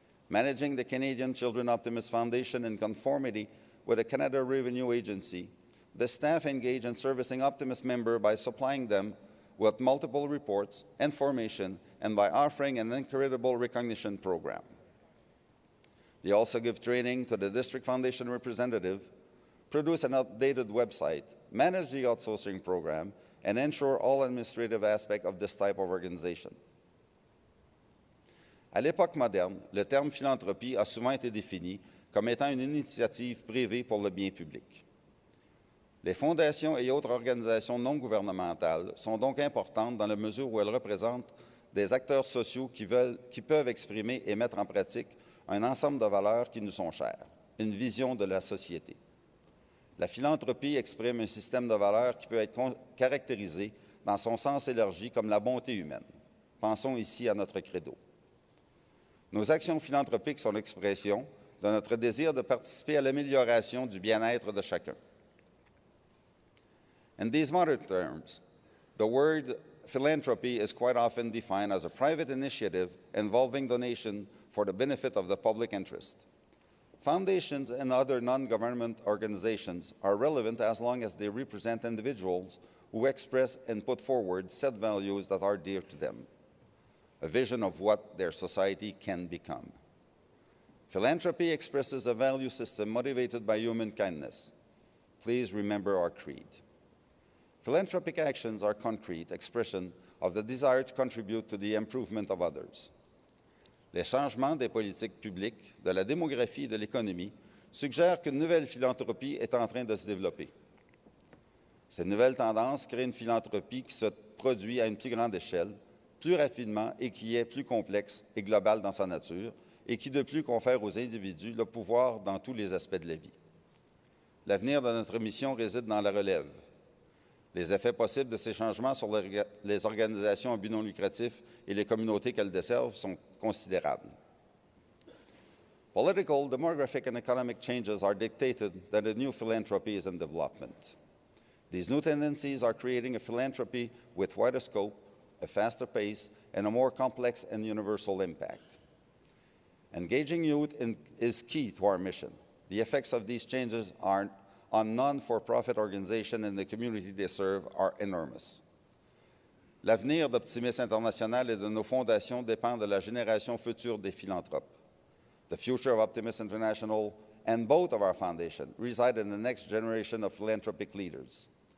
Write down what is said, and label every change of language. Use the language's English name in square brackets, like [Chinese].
[English] Managing the Canadian Children Optimist Foundation in conformity with the Canada Revenue Agency, the staff engage in servicing Optimist members by supplying them with multiple reports, information, and by offering an incredible recognition program. They also give training to the District Foundation representative, produce an updated website, manage the outsourcing program, and ensure all administrative aspects of this type of organization. [French] À l'époque moderne, le terme philanthropie a souvent été défini comme étant une initiative privée pour le bien public. Les fondations et autres organisations non gouvernementales sont donc importantes dans la mesure où elles représentent des acteurs sociaux qui peuvent exprimer et mettre en pratique un ensemble de valeurs qui nous sont chères, une vision de la société. La philanthropie exprime un système de valeurs qui peut être caractérisé dans son sens élargi comme la bonté humaine. Pensons ici à notre credo. Nos actions philanthropiques sont l'expression, de notre désir de participer à l'amélioration du bien-être de chacun. [English] In these modern terms, the word philanthropy is quite often defined as a private initiative involving donation for the benefit of the public interest. Foundations and other non-government organizations are relevant as long as they represent individuals who express and put forward set values that are dear to them, a vision of what their society can become. Philanthropy expresses a value system motivated by human kindness. Please remember our creed. Philanthropic actions are concrete expression of the desire to contribute to the improvement of others. [French] Les changements des politiques publiques, de la démographie et de l'économie suggèrent qu'une nouvelle philanthropie est en train de se développer. Ces nouvelles tendances créent une philanthropie qui se produit à une plus grande échelle, plus rapidement et qui est plus complexe et globale dans sa nature, et qui de plus confère aux individus le pouvoir dans tous les aspects de la vie. L'avenir de notre mission réside dans la relève. Les effets possibles de ces changements sur les organisations à but non lucratif et les communautés qu'elles desservent sont considérables. [English] Political, demographic, and economic changes are dictated that a new philanthropy is in development. These new tendencies are creating a philanthropy with wider scope, a faster pace, and a more complex and universal impact. Engaging youth is key to our mission. The effects of these changes on non-for-profit organizations and the community they serve are enormous. [French] L'avenir d'Optimist International et de nos fondations dépend de la génération future des philanthropes. [English] The future of Optimist International and both of our foundations reside in the next generation of philanthropic leaders.